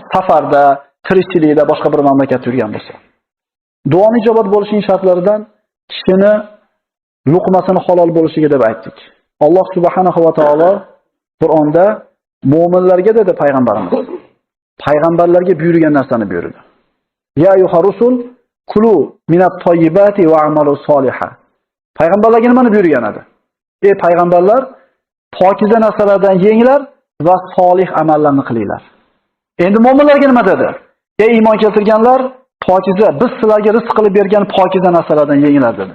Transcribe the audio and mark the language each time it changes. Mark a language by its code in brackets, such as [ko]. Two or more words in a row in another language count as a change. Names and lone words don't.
[uz] Safarda, tirikchilikda, boshqa bir mamlakatda yurgan bo'lsa. Duoning ijobat bo'lishining shartlaridan kishini luqmasini halol bo'lishiga deb aytdik. Alloh [ar] سبحانه وتعالى [uz] Qur'onda mu'minlarga dedi payg'ambarimiz. Payg'ambarlarga buyurgan narsani buyurdi. [ar] يا أيها الرسل كلوا من الطيبات واعملوا صالحا. [uz] Payg'ambarlarga nimani buyurgan edi? Ey payg'ambarlar, pokiza narsalardan yenglar va solih amallarni qilinglar. Endi mu'minlarga nima dedi? Ey iymon keltirganlar, pokiza, biz sizlarga rizq qilib bergan pokiza narsalardan yenglar dedi.